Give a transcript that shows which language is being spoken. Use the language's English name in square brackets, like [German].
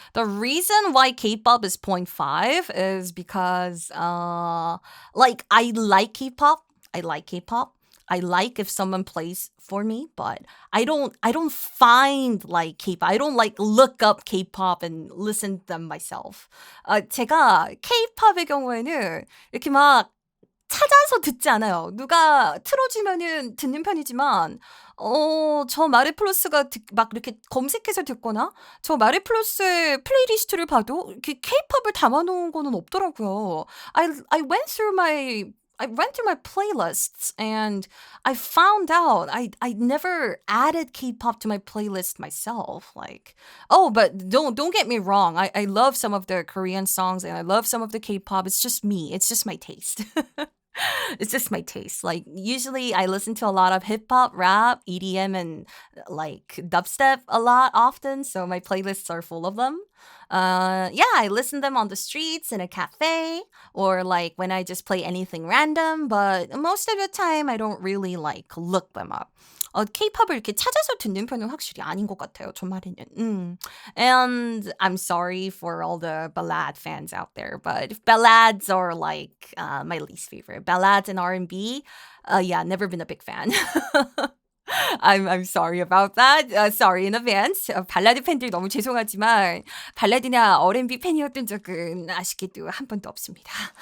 [English] The reason why K-pop is 0.5 is because like I like K-pop. I like if someone plays for me, but I don't find like K-pop. I don't like look up K-pop and listen to them myself. [Korean] 제가 K-pop의 경우에는 이렇게 막 찾아서 듣지 않아요. 누가 틀어주면은 듣는 편이지만, 저 마레플러스가 막 이렇게 검색해서 듣거나, 저 마레플러스의 플레이리스트를 봐도 이렇게 K-pop을 담아놓은 거는 없더라고요. [English] I went through my playlists and I found out I never added K-pop to my playlist myself. Like, but don't get me wrong. I love some of the Korean songs and I love some of the K-pop. It's just me. It's just my taste. It's just my taste. Like, usually I listen to a lot of hip hop, rap, EDM, and like dubstep a lot often. So my playlists are full of them. Yeah, I listen them on the streets in a cafe or like when I just play anything random. But most of the time, I don't really like look them up. [Korean] K-pop을 이렇게 찾아서 듣는 편은 확실히 아닌 것 같아요. 저 말에는. [English] And I'm sorry for all the ballad fans out there, but ballads are like my least favorite. Ballads and R&B, yeah, never been a big fan. I'm sorry about that. Sorry in advance. [Korean] 발라드 팬들 너무 죄송하지만 발라드나 R&B 팬이었던 적은 아쉽게도 한 번도 없습니다.